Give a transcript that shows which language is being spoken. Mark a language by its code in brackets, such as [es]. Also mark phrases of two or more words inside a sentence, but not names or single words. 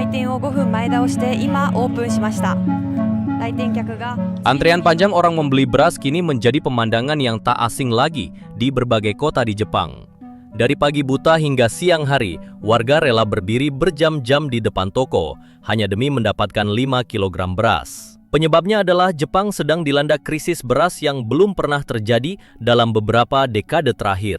[ja] を5分前倒して今オープンしました。来店客が [id] Antrean panjang orang membeli beras kini menjadi pemandangan yang tak asing lagi di berbagai kota di Jepang. Dari pagi buta hingga siang hari, warga rela berdiri berjam-jam di depan toko hanya demi mendapatkan 5 kg beras. Penyebabnya adalah Jepang sedang dilanda krisis beras yang belum pernah terjadi dalam beberapa dekade terakhir.